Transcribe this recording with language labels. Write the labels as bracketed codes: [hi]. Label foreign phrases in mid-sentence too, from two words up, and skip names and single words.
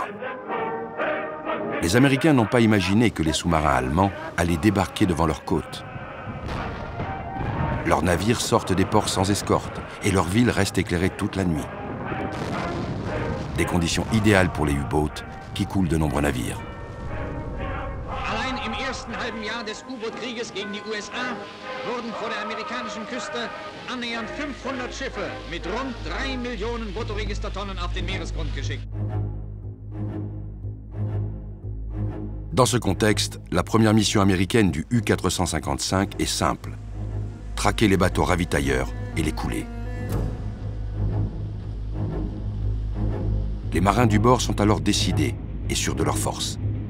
[fr] Les Américains n'ont pas imaginé que les sous-marins allemands allaient débarquer devant leurs côtes. Leurs navires sortent des ports sans escorte et leur ville reste éclairée toute la nuit. Des conditions idéales pour les U-boats qui coulent de nombreux navires. [de] Allein im ersten halben Jahr des U-Boot-Krieges gegen die USA wurden vor der amerikanischen Küste annähernd 500 Schiffe mit rund 3 Millionen Bruttoregistertonnen auf den Meeresgrund geschickt. [fr] Dans ce contexte, la première mission américaine du U-455 est simple. Traquer les bateaux ravitailleurs et les couler. Les marins du bord sont alors décidés et sûrs de leur force.